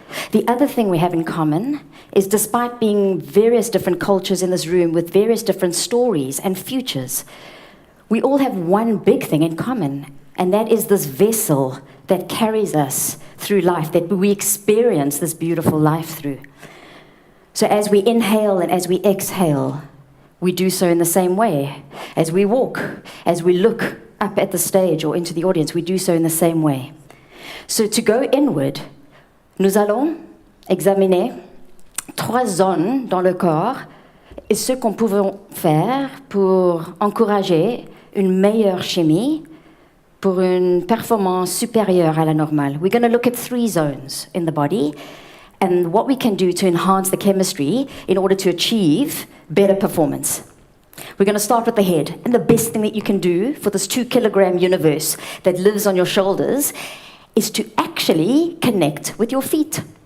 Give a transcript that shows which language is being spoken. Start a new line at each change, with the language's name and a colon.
English: The other thing we have in common is, despite being various different cultures in this room with various different stories and futures, we all have one big thing in common, and that is this vessel that carries us through life, that we experience this beautiful life through. So as we inhale and as we exhale, we do so in the same way. As we walk, as we look up at the stage or into the audience, we do so in the same way. So to go inward,
French: nous allons examiner 3 zones dans le corps et ce qu'on peut faire pour encourager une meilleure chimie, pour une performance supérieure à la normale.
English: We're going to look at 3 zones in the body and what we can do to enhance the chemistry in order to achieve better performance. We're going to start with the head, and the best thing that you can do for this 2-kilogram universe that lives on your shoulders is to actually connect with your feet.